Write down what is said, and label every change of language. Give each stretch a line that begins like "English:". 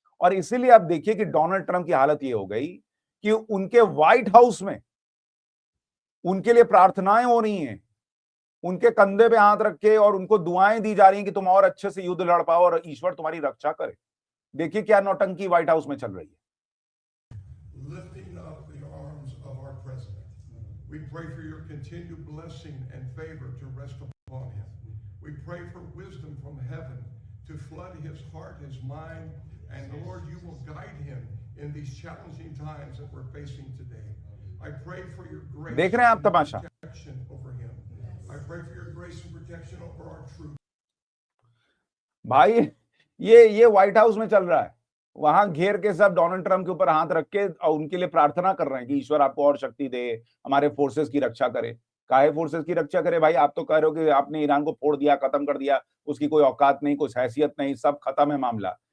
Hindi: और इसीलिए आप देखिए कि डोनाल्ड ट्रंप की हालत ये हो गई कि उनके व्हाइट हाउस में उनके लिए प्रार्थनाएं हो रही हैं, उनके कंधे पे हाथ रख के और उनको दुआएं दी जा रही हैं कि तुम और अच्छे से युद्ध लड़ पाओ और ईश्वर तुम्हारी रक्षा करे। देखिए क्या नौटंकी व्हाइट हाउस में चल रही है।
English: Lifting up the arms of our president. We pray for your continued blessing and favor to rest upon him. We pray for wisdom from heaven to flood his heart, his mind, and Lord, you will guide him in these challenging times that we're facing today. I pray for your grace
Hindi: देख रहे हैं आप
English: and
Hindi: Tamasha?
English: protection over him. I pray for your grace and protection over our troops.
Hindi: भाई ये white house में चल रहा है, वहां घेर के सब डोनाल्ड ट्रंप के ऊपर हाथ रख के और उनके लिए प्रार्थना कर रहे हैं कि ईश्वर आपको और शक्ति दे, हमारे फोर्सेस की रक्षा करे। काहे फोर्सेस की रक्षा करे भाई? आप तो कह रहे हो कि आपने ईरान को फोड़ दिया, खत्म कर दिया, उसकी कोई औकात नहीं, कुछ हैसियत नहीं, सब खत्म है मामला।